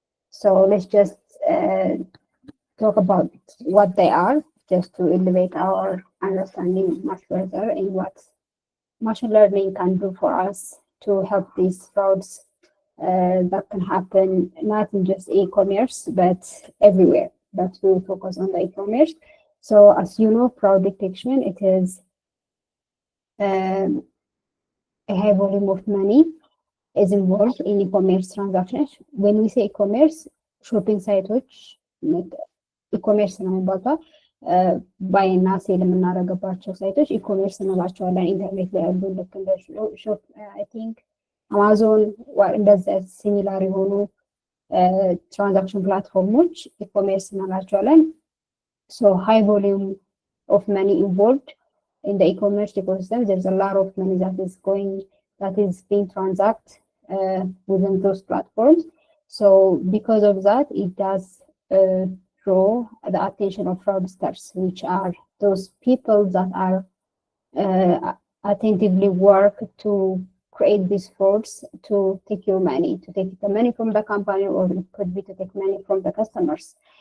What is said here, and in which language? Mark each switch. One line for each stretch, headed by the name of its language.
English: So let's just talk about what they are, just to elevate our understanding much further in what machine learning can do for us to help these frauds that can happen not in just e-commerce but everywhere. But we will focus on the e-commerce. So as you know, fraud detection, it is a high volume of money is involved in e-commerce transactions. When we say e-commerce, shopping
Amharic: ሳይቶች ኢኮሜርስ ነው የሚባለው። ባይ እና ሴል የምናደርግባቸው ሳይቶች ኢኮሜርስ እንላቸዋለን። ኢንተርኔት ላይ ያሉ ልክ እንደ ሾፕ አይ ቲንክ አማዞን እንደዚ ሲሚላር የሆኑ ትራንዛክሽን ፕላትፎርሞች ኢኮሜርስ እንላቸዋለን።
English: So high volume of money involved in the e-commerce ecosystem. There's a lot of money that is being transacted within those platforms. So because of that, it does draw the attention of fraudsters, which are those people that are attentively work to create these frauds to take your money, to take the money from the company, or it could be to take money from the customers.